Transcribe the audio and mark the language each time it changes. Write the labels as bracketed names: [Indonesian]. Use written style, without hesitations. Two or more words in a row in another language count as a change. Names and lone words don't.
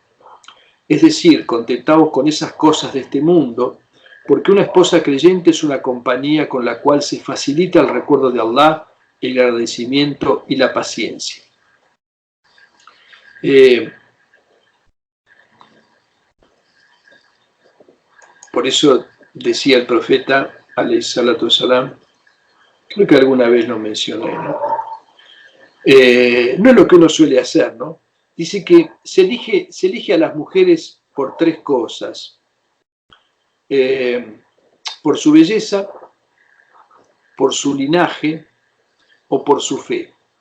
[Spanish] Es decir, contentaos con esas cosas de este mundo, porque una esposa creyente es una compañía con la cual se facilita el recuerdo de Allah, el agradecimiento y la paciencia. Por eso decía el profeta, [Arabic] عليه الصلاة والسلام, [Spanish] creo que alguna vez lo mencioné, ¿no? No es lo que uno suele hacer, ¿no? Dice que se elige a las mujeres por tres cosas: por su belleza, por su linaje o por su fe.